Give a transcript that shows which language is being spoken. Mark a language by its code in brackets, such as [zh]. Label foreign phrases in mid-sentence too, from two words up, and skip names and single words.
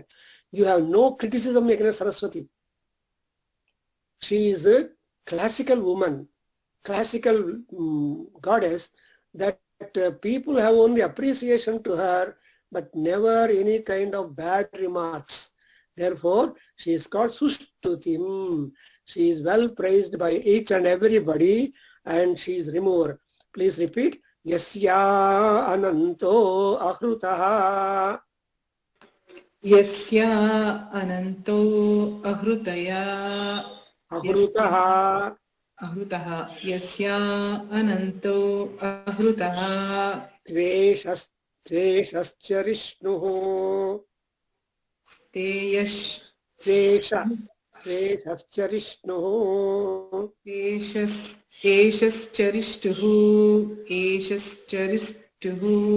[en] You have no criticism against Saraswati. She is a classical woman, classical goddess, that people have only appreciation to her, but never any kind of bad remarks. Therefore, she is called Sushtutim. She is well praised by each and everybody, and she is remover. Please repeat. [sa] यस्या अनन्तो अह्रुतः. यस्या अनन्तो अह्रुतय. Ahrutaha. अह्रुतः यस्या अनन्तो अह्रुतः. त्वेषश्च विष्णुः. त्वेषश्च विष्णुः. Eshascha